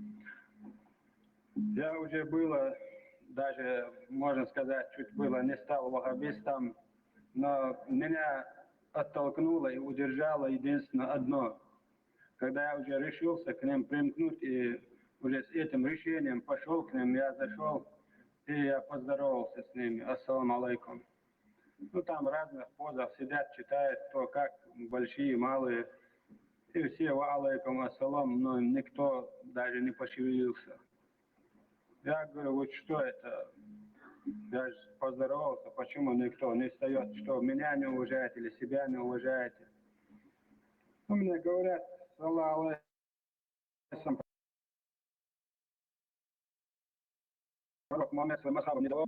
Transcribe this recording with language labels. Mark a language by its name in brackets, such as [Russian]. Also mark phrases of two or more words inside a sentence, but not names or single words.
[Russian] Я уже было, даже, можно сказать, чуть было не стал ваххабистом, но меня оттолкнуло и удержало единственно одно. Когда я уже решился к ним примкнуть и уже с этим решением пошел к ним, я зашел и я поздоровался с ними. [Arabic] السلام عليكم. [Russian] Ну, там в разных позах сидят, читают, кто как, большие, малые. И все [Arabic] وعليكم السلام, [Russian] но никто даже не пошевелился. Я говорю, вот что это? Я же поздоровался, почему никто не встает, что меня не уважает или себя не уважаете? Ну, мне говорят, [Arabic] صلى الله عليكم, [Russian] пророк Мухаммед своим асхабам не давал.